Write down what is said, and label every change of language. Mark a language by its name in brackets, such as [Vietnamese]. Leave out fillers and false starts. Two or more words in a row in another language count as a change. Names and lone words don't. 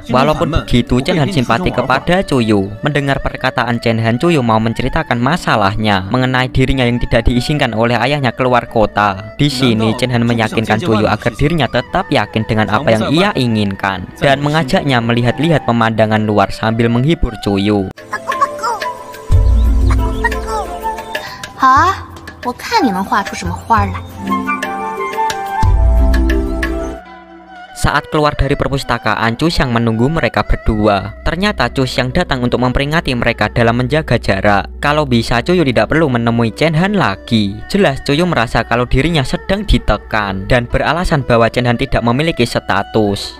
[Indonesian] Walaupun begitu, Chen Han simpati kepada Cuyu. Mendengar perkataan Chen Han, Cuyu mau menceritakan masalahnya mengenai dirinya yang tidak diizinkan oleh ayahnya keluar kota. Di sini Chen Han meyakinkan Cuyu agar dirinya tetap yakin dengan apa yang ia inginkan dan mengajaknya melihat-lihat pemandangan luar sambil menghibur Cuyu. [Chinese] 好啊，我看你能画出什么花来。 [Indonesian] Saat keluar dari perpustakaan, Cu Xiang menunggu mereka berdua. Ternyata Cu Xiang datang untuk memperingati mereka dalam menjaga jarak. Kalau bisa, Cuyu tidak perlu menemui Chen Han lagi. Jelas Cuyu merasa kalau dirinya sedang ditekan dan beralasan bahwa Chen Han tidak memiliki status.